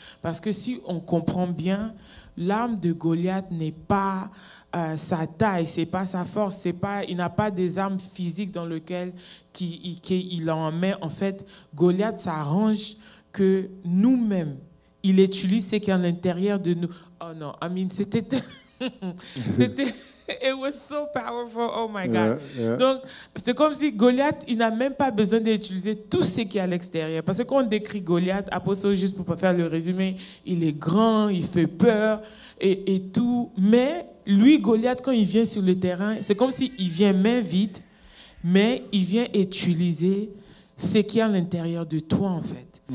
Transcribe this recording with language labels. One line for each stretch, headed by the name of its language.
French: Parce que si on comprend bien, l'arme de Goliath n'est pas sa taille, c'est pas sa force, il n'a pas des armes physiques dans lesquelles il en met. En fait, Goliath s'arrange que nous-mêmes, il utilise ce qui est à l'intérieur de nous. Oh non, c'était
English: it was so powerful, oh my God. Yeah.
French: Donc, c'est comme si Goliath, il n'a même pas besoin d'utiliser tout ce qui est à l'extérieur. Parce que quand on décrit Goliath, Apostle, juste pour faire le résumé, il est grand, il fait peur et tout. Mais lui, Goliath, quand il vient sur le terrain, c'est comme s'il vient main vide, mais il vient utiliser ce qui est à l'intérieur de toi, en fait.